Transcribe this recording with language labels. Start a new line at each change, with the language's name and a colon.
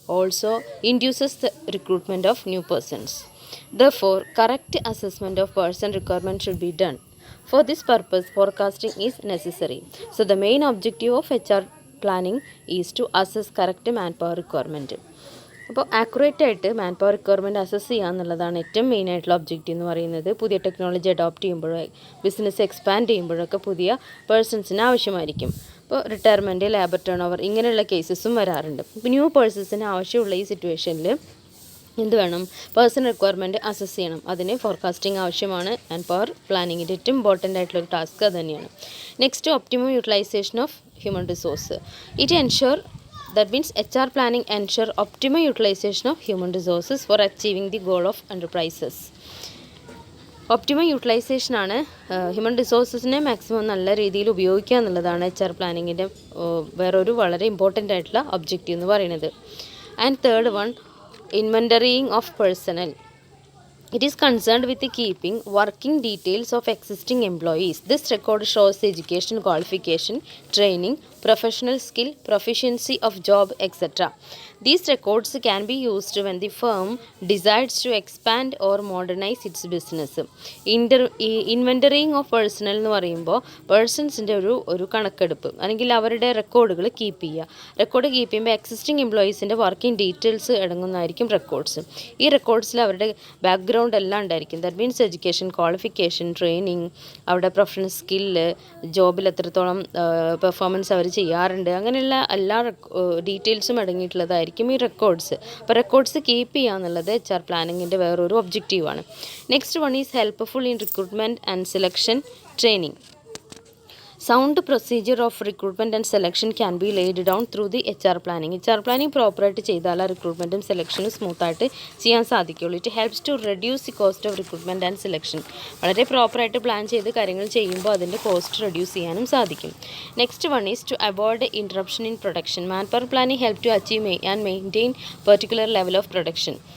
English: also induces the recruitment of new persons. Therefore, correct assessment of person requirement should be done. For this purpose, forecasting is necessary. So, the main objective of HR planning is to assess correct manpower requirement.
Malayalam: അപ്പോൾ accurate ആയിട്ട് man power requirement assess ചെയ്യുക എന്നുള്ളതാണ് ഏറ്റവും main ആയിട്ടുള്ള objective എന്ന് പറയുന്നത്. പുതിയ technology adopt ചെയ്യുമ്പോഴോ ബിസിനസ് എക്സ്പാൻഡ് ചെയ്യുമ്പോഴൊക്കെ പുതിയ പേഴ്സൺസിന് ആവശ്യമായിരിക്കും. ഇപ്പോൾ റിട്ടയർമെൻറ്റ്, ലേബർ ടേൺ ഓവർ ഇങ്ങനെയുള്ള കേസസും വരാറുണ്ട്. ഇപ്പോൾ ന്യൂ പേഴ്സൺസിന് ആവശ്യമുള്ള ഈ സിറ്റുവേഷനിൽ എന്ത് വേണം? പേഴ്സൺ റിക്വയർമെൻറ്റ് അസസ് ചെയ്യണം. അതിന് ഫോർകാസ്റ്റിംഗ് ആവശ്യമാണ്. മാൻ പവർ പ്ലാനിങ്ങിൻ്റെ ഏറ്റവും ഇമ്പോർട്ടൻ്റ് ആയിട്ടുള്ളൊരു ടാസ്ക് അത് തന്നെയാണ്.
English: Next, optimum utilization of human resource. It ensure That means HR planning ensure optimal utilization of human resources for achieving the goal of enterprises.
Malayalam: Optimum utilisation ആണ് human റിസോഴ്സസിനെ maximum നല്ല രീതിയിൽ ഉപയോഗിക്കുക എന്നുള്ളതാണ് HR പ്ലാനിങ്ങിൻ്റെ വേറൊരു വളരെ ഇമ്പോർട്ടൻ്റ് ആയിട്ടുള്ള ഒബ്ജക്റ്റീവ് എന്ന് പറയുന്നത്.
English: And third one, inventorying of personnel. It is concerned with the keeping working details of existing employees. This record shows the education, qualification, training, professional skill, proficiency of job, etc. These records can be used when the firm decides to expand or modernize its business.
Malayalam: ഇൻവെൻ്ററിയിങ് of personal എന്ന് പറയുമ്പോൾ പേഴ്സൺസിൻ്റെ ഒരു കണക്കെടുപ്പ് അല്ലെങ്കിൽ അവരുടെ റെക്കോർഡുകൾ keep ചെയ്യുക. Record keep ചെയ്യുമ്പോൾ existing എംപ്ലോയീസിൻ്റെ working details അടങ്ങുന്നതായിരിക്കും records. ഈ റെക്കോർഡ്സിൽ അവരുടെ ബാക്ക്ഗ്രൗണ്ട് എല്ലാം ഉണ്ടായിരിക്കും.
English: that means education, qualification, training,
Malayalam: അവരുടെ പ്രൊഫഷണൽ സ്കില്ല്, ജോബിൽ എത്രത്തോളം പെർഫോമൻസ് അവർ ചെയ്യാറുണ്ട്, അങ്ങനെയുള്ള എല്ലാ ഡീറ്റെയിൽസും അടങ്ങിയിട്ടുള്ളതായിരിക്കും ഈ റെക്കോർഡ്സ്. അപ്പോൾ റെക്കോർഡ്സ് കീപ്പ് ചെയ്യുക എന്നുള്ളത് HR പ്ലാനിങ്ങിൻ്റെ വേറൊരു ഒബ്ജക്റ്റീവാണ്.
English: Next one is helpful in recruitment and selection training. Sound procedure of recruitment and selection can be laid down through the HR planning.
Malayalam: HR planning പ്രോപ്പറായിട്ട് ചെയ്താൽ റിക്രൂട്ട്മെൻറ്റും സെലക്ഷനും സ്മൂത്തായിട്ട് ചെയ്യാൻ സാധിക്കുള്ളൂ.
English: It helps to reduce the cost of recruitment and selection.
Malayalam: വളരെ പ്രോപ്പറായിട്ട് plan ചെയ്ത് കാര്യങ്ങൾ ചെയ്യുമ്പോൾ അതിൻ്റെ കോസ്റ്റ് റെഡ്യൂസ് ചെയ്യാനും സാധിക്കും.
English: Next one is to avoid interruption in production. Man power planning help to achieve and maintain particular level of production.